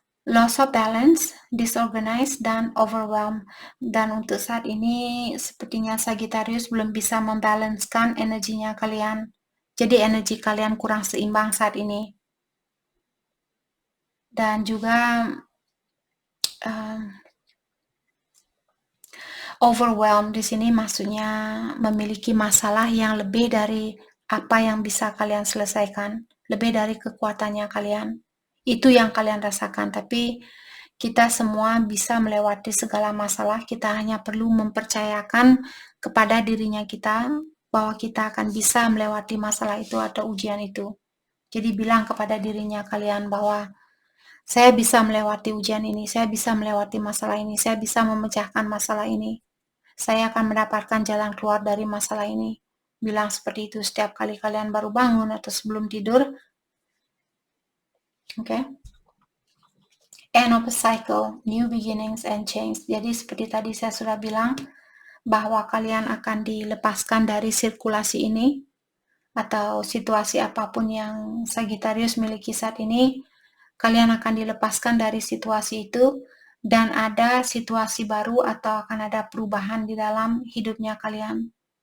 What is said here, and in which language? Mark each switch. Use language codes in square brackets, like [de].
[en] Loss of balance, disorganized, dan overwhelmed. [id] Dan untuk saat ini, sepertinya Sagittarius belum bisa membalanskan energinya kalian. Jadi energi kalian kurang seimbang saat ini. Dan juga overwhelmed di sini maksudnya memiliki masalah yang lebih dari apa yang bisa kalian selesaikan, lebih dari kekuatannya kalian. Itu yang kalian rasakan, tapi kita semua bisa melewati segala masalah, kita hanya perlu mempercayakan kepada dirinya kita bahwa kita akan bisa melewati masalah itu atau ujian itu. Jadi bilang kepada dirinya kalian bahwa saya bisa melewati ujian ini, saya bisa melewati masalah ini, saya bisa memecahkan masalah ini. Saya akan mendapatkan jalan keluar dari masalah ini. Bilang seperti itu setiap kali kalian baru bangun atau sebelum tidur. Oke. [en] End of a cycle, new beginnings and change. [id] Jadi seperti tadi saya sudah bilang bahwa kalian akan dilepaskan dari sirkulasi ini atau situasi apapun yang Sagittarius miliki saat ini, kalian akan dilepaskan dari situasi itu dan ada situasi baru atau akan ada perubahan di dalam hidupnya kalian.